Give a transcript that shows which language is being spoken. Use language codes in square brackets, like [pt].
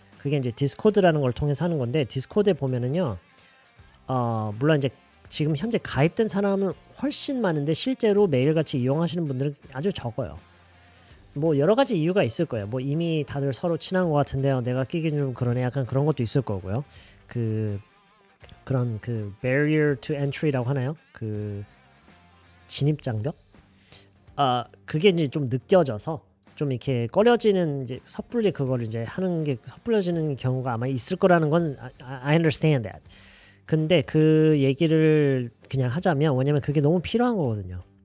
[ko] 그게 이제 디스코드라는 걸 통해서 하는 건데 디스코드에 보면은요 물론 이제 지금 현재 가입된 사람은 훨씬 많은데 실제로 매일같이 이용하시는 분들은 아주 적어요. 뭐 여러 가지 이유가 있을 거예요. 뭐 이미 다들 서로 친한 것 같은데요. 내가 끼긴 좀 그러네. 약간 그런 것도 있을 거고요. 그런 [en] barrier to entry [ko] 라고 하나요? 그 진입 장벽? 그게 이제 좀 느껴져서 좀 이렇게 꺼려지는 이제 섣불리 그걸 이제 하는 게 섣불려지는 경우가 아마 있을 거라는 건 [en] I understand that. [ko] 근데 그 얘기를 그냥 하자면 왜냐면 그게 너무 필요한 거거든요.